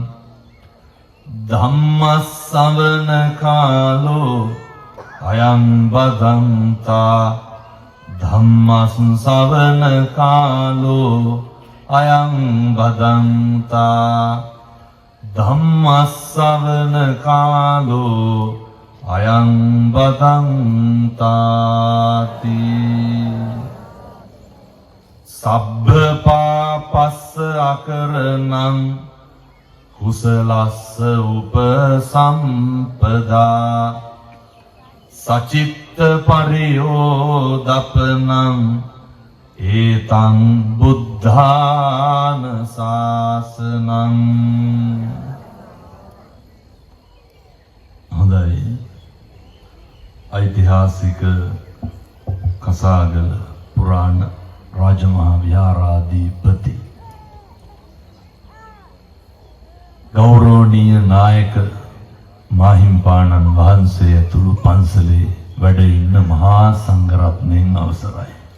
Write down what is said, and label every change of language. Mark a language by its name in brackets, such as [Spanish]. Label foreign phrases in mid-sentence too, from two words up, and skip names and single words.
[Pali] ධම්මස්සවන කාලෝ අයං බදන්තා ධම්මස්සවන කාලෝ අයං බදන්තා ධම්මස්සවන කාලෝ අයං බදන්තාති සබ්බ පාපස්ස අකරණං කුසලස්ස උපසම්පදා සචිත්ත පරියෝදපනං ඒතං බුද්ධාන ශාසනං. [Sinhala] හොඳයි. ඓතිහාසික කසාගල පුරාණ රාජමහා විහාරාධිපති ගෞරවනීය නායක මාහිම්පාණන් වහන්සේ ඇතුළු පන්සලේ වැඩ ඉන්න [Pali] මහා සංඝරත්නයන් [Sinhala] අවසරයි.